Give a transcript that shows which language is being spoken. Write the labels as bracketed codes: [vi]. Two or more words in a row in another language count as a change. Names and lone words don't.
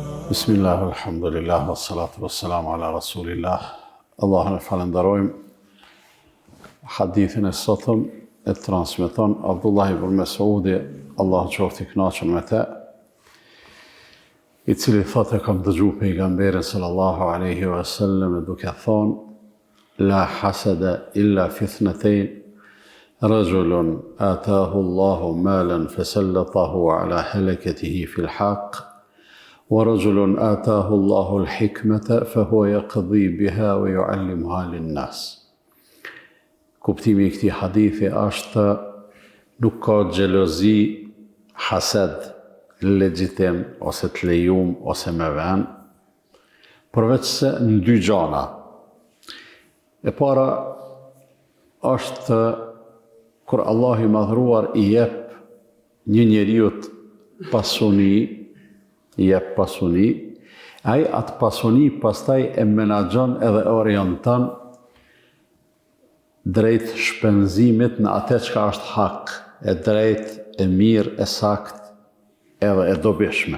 [ar] بسم الله، الحمد لله، والصلاة والسلام على رسول الله. [sq] Allahun e falenderojmë. Hadithin e sotëm e transmeton Abdullah ibn Mesudi, Allahu qoftë i kënaqur me të, i cili thotë kam dëgjuar pejgamberin [ar] صلى الله عليه وسلم [sq] duke thonë: [ar] لا حسد إلا في اثنتين، رجل آتاه الله مالا فسلطه على هلكته في الحق, ورجل آتاه الله الحكمة فهو يقضي بها ويعلمها للناس. [sq] Kuptimi i këtij hadithi është nuk ka xhelozi, hased legjitim ose të lejuar ose me vën, përveç se në dy gjana. E para është kur Allahu i madhruar i jep një njeriu pasuni, i jep pasuni, ai atë pasuni pastaj e menaxhon edhe orienton drejt shpenzimit në atë çka është hak, e drejt, e mirë, e sakt, edhe e dobishme.